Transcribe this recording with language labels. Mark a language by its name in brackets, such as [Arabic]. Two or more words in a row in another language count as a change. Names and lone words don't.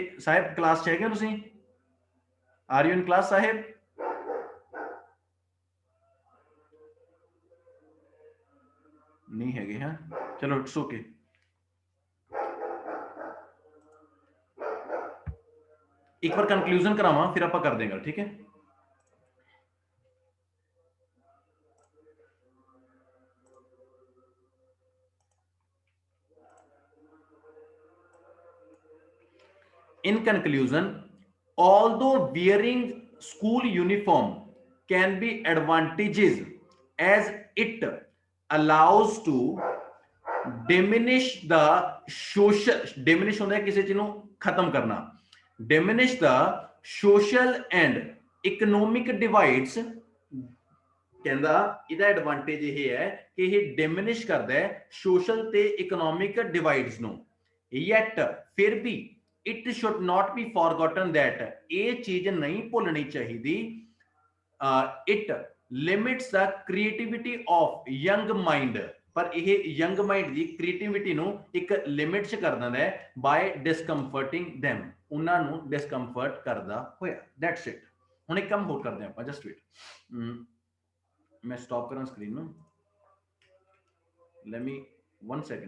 [Punjabi] ਸਾਹਿਬ ਕਲਾਸ 'ਚ ਹੈਗੇ ਤੁਸੀਂ? [English] Are you in class [Punjabi] ਸਾਹਿਬ? ਨਹੀਂ ਹੈਗੇ ਹਾਂ, ਚਲੋ [English] it's okay. [Punjabi] ਇੱਕ ਵਾਰ ਕੰਕਲੂਜਨ ਕਰਾਵਾਂ ਫਿਰ ਆਪਾਂ ਕਰ ਦੇਂਗੇ, ਠੀਕ ਹੈ? [English] In conclusion, although wearing school uniform can be advantages as it allows to diminish the diminish [Punjabi] ਹੁੰਦਾ ਹੈ ਕਿਸੇ ਚੀਜ਼ ਨੂੰ ਖਤਮ ਕਰਨਾ, [English] diminish the social and economic divides। [Punjabi] ਕਹਿੰਦਾ ਇਹਦਾ ਐਡਵਾਂਟੇਜ ਇਹ ਹੈ ਕਿ ਇਹ ਡਿਮਿਨਿਸ਼ ਕਰਦਾ ਹੈ ਸੋਸ਼ਲ ਤੇ [English] economic divides [Punjabi] ਨੂੰ। [English] yet [Punjabi] ਫਿਰ ਵੀ [English] it should not be forgotten that [Punjabi] ਇਹ ਚੀਜ਼ ਨਹੀਂ ਭੁੱਲਣੀ ਚਾਹੀਦੀ, [English] it limits the creativity of young mind। [Punjabi] ਪਰ ਇਹ [English] young mind [Punjabi] ਦੀ creativity ਨੂੰ ਇੱਕ ਲਿਮਿਟ 'ਚ ਕਰ ਦਿੰਦਾ ਹੈ [English] by discomforting them, [Punjabi] ਉਹਨਾਂ ਨੂੰ discomfort ਕਰਦਾ ਹੋਇਆ। [English] that's it। [Punjabi] ਹੁਣ ਇੱਕ ਕੰਮ ਹੋਰ ਕਰਦੇ ਆਪਾਂ, [English] just wait, [Hindi] मैं स्टॉप करा स्क्रीन में, [English] let me 1 second।